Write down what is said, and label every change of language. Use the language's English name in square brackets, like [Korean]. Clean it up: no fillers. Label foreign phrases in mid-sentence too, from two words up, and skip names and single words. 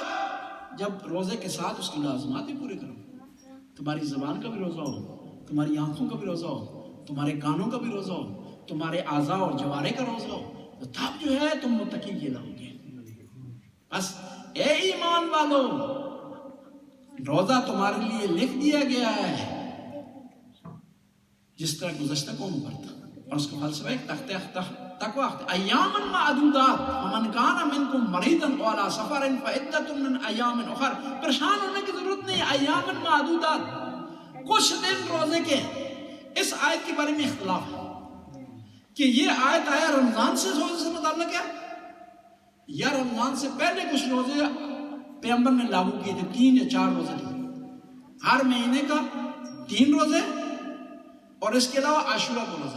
[Urdu] جب روزے کے ساتھ اس کی لازمات بھی پورے کرو، تمہاری زبان کا بھی روزہ ہو، تمہاری آنکھوں کا بھی روزہ ہو، تمہارے کانوں کا بھی روزہ ہو، تمہارے اعضاء اور جوارے کا روزہ ہو، تو تب جو ہے تم متقی کہلاؤ گے۔ بس اے ایمان والو، روزہ تمہارے لیے لکھ دیا گیا ہے جس طرح گزشتہ قوم پر تھا، اور اس کا فلسفہ ایک تقوی [Arabic] ایام معدودات، فمن کان منکم مریضا او علی سفر فعدۃ من ایام اخر۔ [Urdu] پریشان ہونے کی ضرورت نہیں، [Arabic] ایام معدودات، [Urdu] کچھ دن روزے کے۔ اس آیت کے بارے میں اختلاف ہے کہ یہ آیت آیا رمضان سے روزے سے متعلق ہے یا رمضان سے پہلے کچھ روزے پیغمبر نے لاگو کیے تھے، 3 یا 4 روزے تھے، ہر مہینے کا 3 روزے اور اس کے علاوہ عاشورہ کا روزہ۔